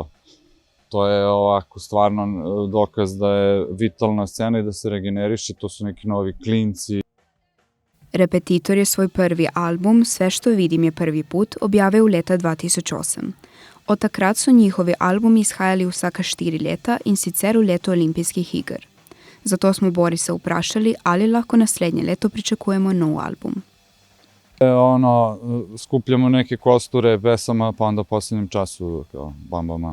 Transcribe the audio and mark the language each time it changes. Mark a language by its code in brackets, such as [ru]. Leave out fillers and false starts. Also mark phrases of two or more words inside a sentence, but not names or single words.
[sr] to je ovako stvarno dokaz da je vitalna scena i da se regeneriše, to su neki novi klinci. [sl] Repetitor je svoj prvi album Sve što vidim je prvi put objavil leta 2008. Od takrat so njihovi albumi izhajali vsaka 4 leta in sicer v leto olimpijskih iger. Zato smo Borisa vprašali, ali lahko naslednje leto pričakujemo nov album. [sr] Skupljamo neke kosture pesama, pa onda v poslednjem času bam.